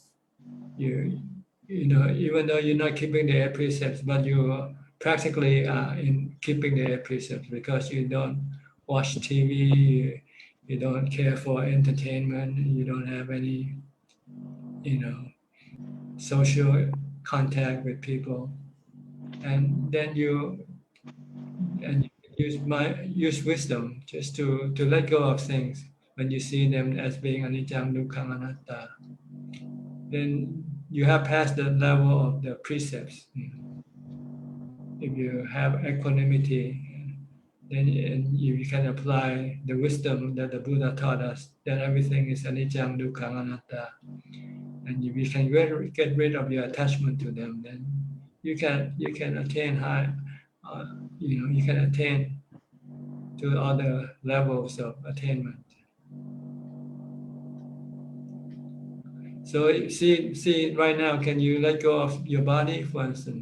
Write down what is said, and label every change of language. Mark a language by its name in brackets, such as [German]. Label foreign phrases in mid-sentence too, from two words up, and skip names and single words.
[English] you know, even though you're not keeping the 8 precepts, but you practically are in keeping the 8 precepts, because you don't watch TV, you don't care for entertainment, you don't have any, you know, social contact with people, and then you use wisdom just to let go of things when you see them as being [Pali] anicca, dukkha, anatta. [English] Then you have passed the level of the precepts. If you have equanimity, then you can apply the wisdom that the Buddha taught us, that everything is [Pali] anicca, dukkha, anatta, [English] and if you can get rid of your attachment to them, then you can attain high. You can attain to other levels of attainment. So see right now, can you let go of your body, for instance?